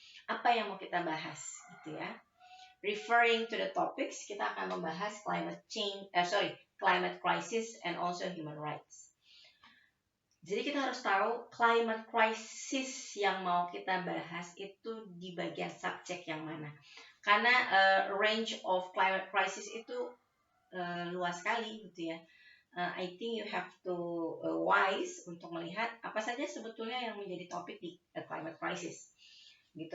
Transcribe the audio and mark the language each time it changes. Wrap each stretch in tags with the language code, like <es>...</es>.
<id>Apa yang mau kita bahas gitu ya.</id> <en>Referring to the topics,</en> <id>kita akan membahas</id> <en>climate crisis and also human rights.</en> <id>Jadi kita harus tahu climate crisis yang mau kita bahas itu di bagian subjek yang mana. Karena range of climate crisis itu luas sekali gitu ya.</id> <en>I think you have to wise</en> <id>untuk melihat apa saja sebetulnya yang menjadi topik di climate crisis. Gitu.</id>